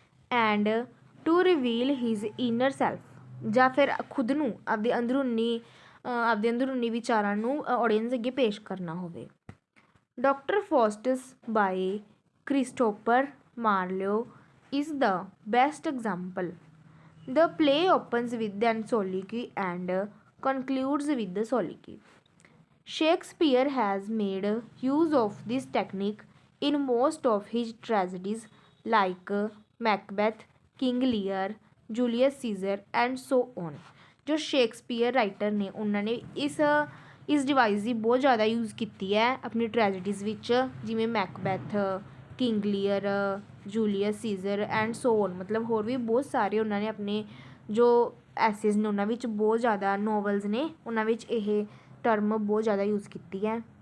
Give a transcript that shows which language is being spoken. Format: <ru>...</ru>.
<en>and to reveal his inner self</en> <pa>ਜਾਂ ਫਿਰ ਖੁਦ ਨੂੰ ਆਪਦੇ ਅੰਦਰੂਨੀ ਵਿਚਾਰਾਂ ਨੂੰ ਆਡੀਅੰਸ ਅੱਗੇ ਪੇਸ਼ ਕਰਨਾ ਹੋਵੇ।</pa> <en>Doctor Faustus by Christopher Marlowe is the best example. The play opens with an soliloquy and concludes with the soliloquy. Shakespeare has made use of this technique in most of his tragedies like Macbeth, King Lear, Julius Caesar and so on.</en> <pa>ਜੋ Shakespeare writer ਨੇ ਉਹਨਾਂ ਨੇ ਇਸ device ਦੀ ਬਹੁਤ ਜ਼ਿਆਦਾ use ਕੀਤੀ ਹੈ ਆਪਣੀ ਟ੍ਰੈਜਡੀਜ਼ ਵਿੱਚ, ਜਿਵੇਂ Macbeth, king Lear, Julius Caesar and so on. ਮਤਲਬ ਹੋਰ ਵੀ ਬਹੁਤ ਸਾਰੇ ਉਹਨਾਂ ਨੇ ਆਪਣੇ ਜੋ ਐਸੇਜ਼ ਨੇ ਉਹਨਾਂ ਵਿੱਚ ਬਹੁਤ ਜ਼ਿਆਦਾ ਨੋਵਲਸ ਨੇ ਉਹਨਾਂ ਵਿੱਚ ਇਹ ਟਰਮ ਬਹੁਤ ਜ਼ਿਆਦਾ ਯੂਜ਼ ਕੀਤੀ ਹੈ।</pa>